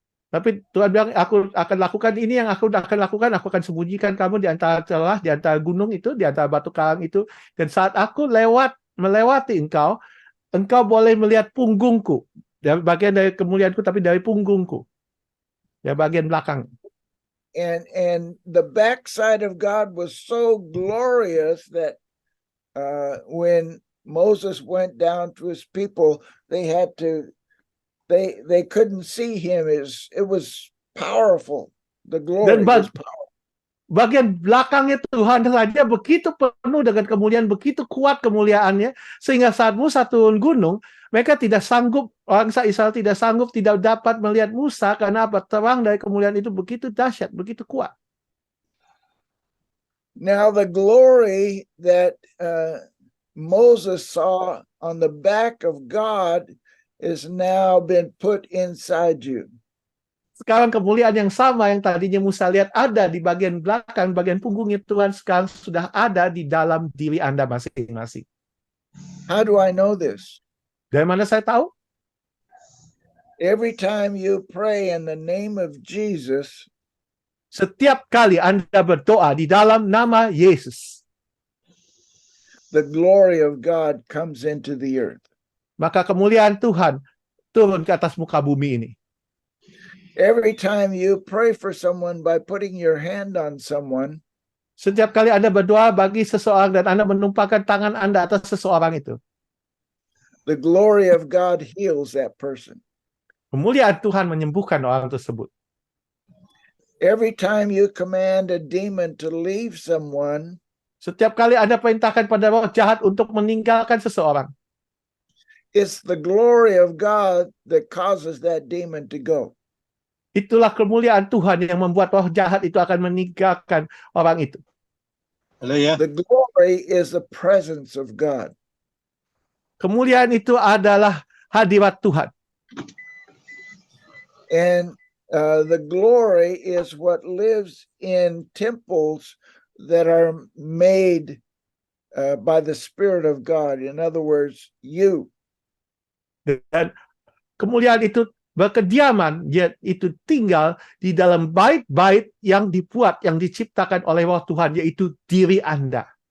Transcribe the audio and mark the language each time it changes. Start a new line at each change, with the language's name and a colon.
Indonesian: Tapi Tuhan bilang, aku akan lakukan ini yang aku akan lakukan, aku akan sembunyikan kamu di antara celah, di antara gunung itu, di antara batu karang itu. Dan saat aku melewati engkau boleh melihat punggungku. Dari bagian dari kemuliaanku, tapi dari punggungku. Dari bagian belakang.
English: And the backside of God was so glorious that when Moses went down to his people, they couldn't see him. It was powerful. The glory was powerful.
Indonesian: Bagian belakangnya Tuhan saja begitu penuh dengan kemuliaan, begitu kuat kemuliaannya, sehingga saat Musa turun gunung, mereka tidak sanggup, orang Israel tidak sanggup, tidak dapat melihat Musa, karena apa? Terang dari kemuliaan itu begitu dahsyat, begitu kuat.
English: Now the glory that Moses saw on the back of God is now been put inside you.
Indonesian: Sekarang kemuliaan yang sama yang tadinya Musa lihat ada di bagian belakang, bagian punggungnya Tuhan, sekarang sudah ada di dalam diri Anda masing-masing.
English: How do I know this?
Indonesian: Dari mana saya tahu?
English: Every time you pray in the name of Jesus,
Indonesian: setiap kali Anda berdoa di dalam nama Yesus,
English: the glory of God comes into the earth.
Indonesian: Maka kemuliaan Tuhan turun ke atas muka bumi ini.
English: Every time you pray for someone by putting your hand on someone,
Indonesian: setiap kali Anda berdoa bagi seseorang dan Anda menumpahkan tangan Anda atas seseorang itu,
English: the glory of God heals that person.
Indonesian: Kemuliaan Tuhan menyembuhkan orang tersebut.
English: Every time you command a demon to leave someone,
Indonesian: setiap kali Anda perintahkan pada roh jahat untuk meninggalkan seseorang,
English: it's the glory of God that causes that demon to go.
Indonesian: Itulah kemuliaan Tuhan yang membuat roh jahat itu akan meninggalkan orang itu.
English: The glory is the presence of God.
Indonesian: Kemuliaan itu adalah hadirat Tuhan.
English: And the glory is what lives in temples that are made by the Spirit of God. In other words, you.
Indonesian: Dan kemuliaan itu berkediaman, yaitu tinggal di dalam bait-bait yang dibuat, yang diciptakan oleh roh Tuhan, yaitu diri Anda.